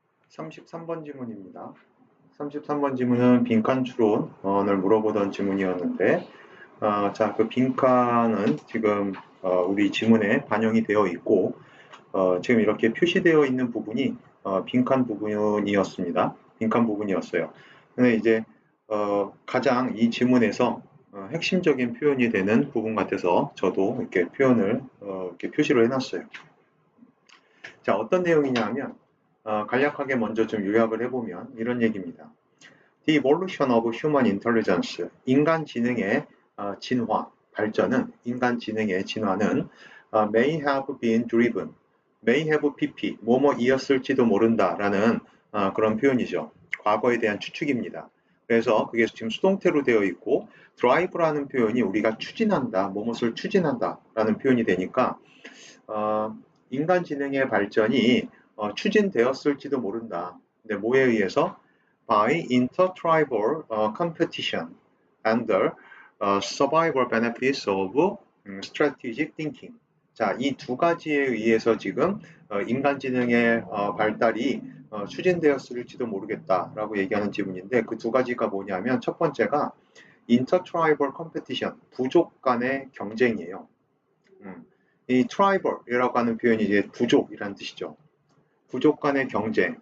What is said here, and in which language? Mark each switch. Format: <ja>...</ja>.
<ko>33번 지문입니다. 33번 지문은 빈칸 추론을 물어보던 지문이었는데 자, 그 빈칸은 지금 우리 지문에 반영이 되어 있고 지금 이렇게 표시되어 있는 부분이 빈칸 부분이었습니다. 빈칸 부분이었어요. 근데 이제 가장 이 지문에서 핵심적인 표현이 되는 부분 같아서 저도 이렇게 표현을 이렇게 표시를 해놨어요. 자, 어떤 내용이냐 하면 간략하게 먼저 좀 요약을 해보면 이런 얘기입니다.</ko> <en>The evolution of human intelligence,</en> <ko>인간 지능의 진화, 발전은, 인간 지능의 진화는</ko> <en>may have been driven, may have pp,</en> <ko>뭐뭐이었을지도 모른다라는 그런 표현이죠. 과거에 대한 추측입니다. 그래서 그게 지금 수동태로 되어 있고 drive라는 표현이 우리가 추진한다, 무엇을 추진한다라는 표현이 되니까 인간 지능의 발전이 추진되었을지도 모른다. 근데 뭐에 의해서?</ko> <en>By intertribal competition and the survival benefits of strategic thinking.</en> <ko>자, 이 두 가지에 의해서 지금 인간지능의 발달이 추진되었을지도 모르겠다라고 얘기하는 지문인데 그 두 가지가 뭐냐면 첫 번째가</ko> <en>intertribal competition,</en> <ko>부족 간의 경쟁이에요. 이 tribal이라고 하는 표현이 이제 부족이라는 뜻이죠. 부족 간의 경쟁.</ko>